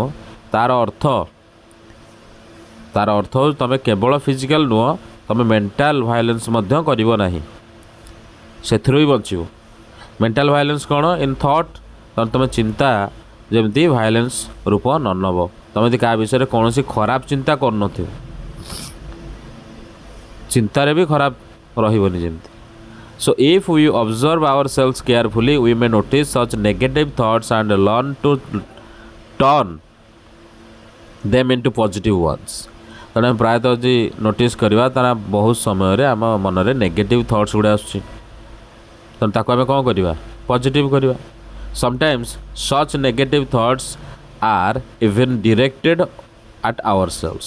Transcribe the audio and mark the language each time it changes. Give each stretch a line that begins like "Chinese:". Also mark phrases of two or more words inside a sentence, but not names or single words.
Odia: ତାର ଅର୍ଥ ହେଉଛି ତୁମେ କେବଳ ଫିଜିକାଲ ନୁହଁ, ତୁମେ
English: mental violence
Odia: ମଧ୍ୟ କରିବ ନାହିଁ, ସେଥିରୁ ହିଁ ବଞ୍ଚିବ।
English: mental violence
Odia: କ'ଣ
English: in thought,
Odia: ତୁମେ ଚିନ୍ତା ଯେମିତି ଭାୟୋଲେନ୍ସ ରୂପ ନ ନେବ, ତୁମେ ଯଦି କାହା ବିଷୟରେ କୌଣସି ଖରାପ ଚିନ୍ତା କରୁନଥିବ, ଚିନ୍ତାରେ ବି ଖରାପ ରହିବନି ଯେମିତି।
English: So if we observe ourselves carefully, we may notice such negative thoughts and learn to turn them into positive ones.
Odia: ତେଣୁ ଆମେ ପ୍ରାୟତଃ ଯଦି ନୋଟିସ୍ କରିବା ତାହେଲେ ବହୁତ ସମୟରେ ଆମ ମନରେ
English: negative thoughts
Odia: ଗୁଡ଼ା ଆସୁଛି, ତେଣୁ ତାକୁ ଆମେ କ'ଣ କରିବା ପଜିଟିଭ୍ କରିବା।
English: sometimes such negative thoughts are even directed at our selves.